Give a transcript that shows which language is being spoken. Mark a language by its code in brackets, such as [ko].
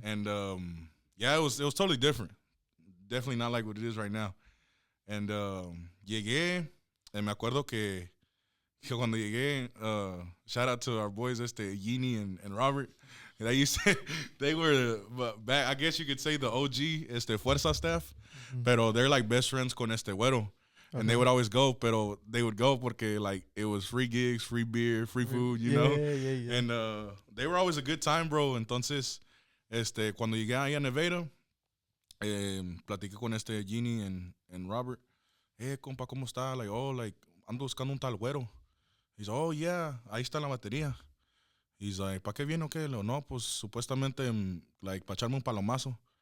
[en] And yeah, it was totally different. definitely not like what it is right now. And [es] llegué, [en] and [es] me acuerdo que cuando llegué, [en] shout out to our boys, Yini and Robert. They used to, they were back. I guess you could say the OG, Fuerzza staff, pero they're like best friends con güero. And they would always go, pero they would go porque like it was free gigs, free beer, free food, you know. Yeah. And they were always a good time, bro. [es] Entonces, cuando llegué ahí a Nevada, platiqué con Gini and Robert. Compa, ¿cómo está? Like, ando buscando un tal güero. [en] He's, oh, yeah, [es] ahí está la batería. [en] He's like, [es] ¿pa qué viene o qué? No, pues, supuestamente, like, pa echarme un palomazo.